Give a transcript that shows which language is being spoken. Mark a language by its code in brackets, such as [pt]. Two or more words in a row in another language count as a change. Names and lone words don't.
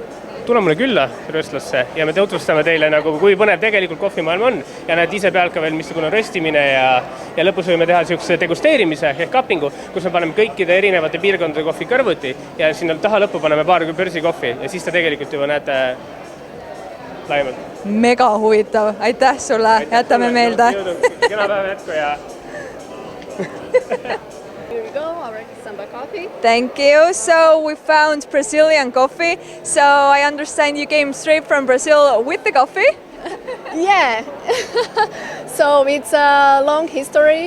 [et] Tule mulle külla röstlasse ja me tutvustame teile, kui põnev tegelikult kohvimaailm on ja näed ise pealt ka veel missugune röstimine ja lõpus võime teha siukse degusteerimise ehk cuppingu, kus me paneme kõikide erinevate piirkondade kohvi kõrvuti ja sinna taha lõppu paneme paar börsikohvi ja siis te tegelikult juba näete laiemalt. Mega huvitav. Aitäh sulle. Jätame meelde. Kena päeva jätku ja... [en] Here we go, our Samba coffee. Thank you. So we found Brazilian coffee. So I understand you came straight from Brazil with the coffee? Yeah. So it's a long history.